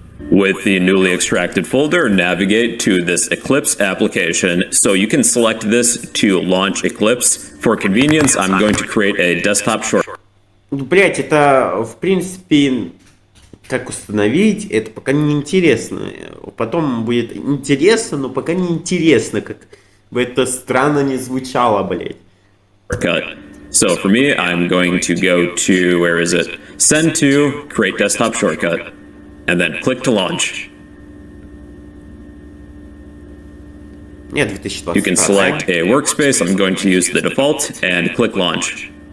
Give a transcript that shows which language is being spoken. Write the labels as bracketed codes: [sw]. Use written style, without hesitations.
[en] With the newly extracted folder, navigate to this Eclipse application. So you can select this to launch Eclipse. For convenience, I'm going to create a desktop shortcut. [ru] Блять, это, в принципе, как установить, это пока не интересно. Потом будет интересно, но пока не интересно, как бы это странно не звучало, блять. [en] So for me, I'm going to go to, where is it? Send to, create desktop shortcut, and then click to launch. [ru] Нет, 2020. [en] You can select a workspace. I'm going to use the default and click launch.